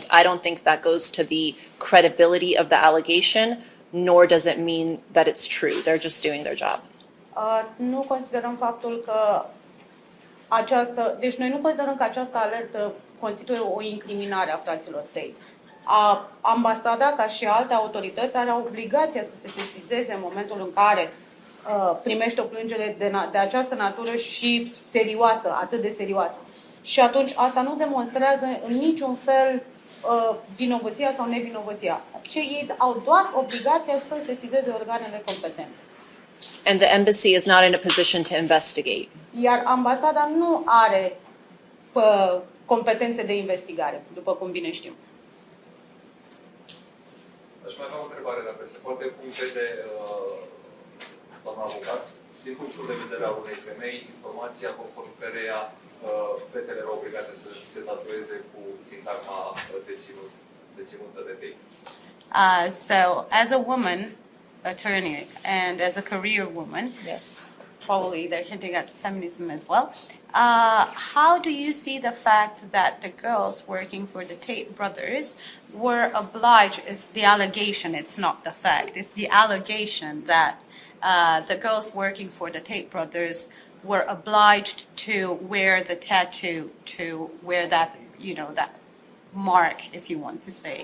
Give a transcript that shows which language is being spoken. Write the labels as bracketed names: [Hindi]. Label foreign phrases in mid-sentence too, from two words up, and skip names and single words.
[English] I don't think that goes to the credibility of the allegation, nor does it mean that it's true. They're just doing their job. [Romanian] Nu considerăm faptul că deci noi nu considerăm că această alertă constituie o incriminare a fraților Tate. Ambasada, ca și alte autorități, are obligația să se sesizeze în momentul în care primește o plângere de această natură și serioasă, atât de serioasă. Și atunci asta nu demonstrează în niciun fel vinovăția sau nevinovăția. Ei au doar obligația să sesizeze organele competente. [English] And the embassy is not in a position to investigate. [Romanian] Iar ambasada nu are competențe de investigare, după cum bine știm. Aș mai avea o întrebare, dacă se poate, cum vede doamna avocat, din punctul de vedere al unei femei, informația conform căreia fetele erau obligate să se tatueze cu sintagma deținută de Tate. [English] So, as a woman attorney and as a career woman, Yes. probably they're hinting at feminism as well. How do you see the fact that the girls working for the Tate brothers were obliged, it's the allegation, it's not the fact, it's the allegation that the girls working for the Tate brothers were obliged to wear the tattoo, to wear that, that mark, if you want to say.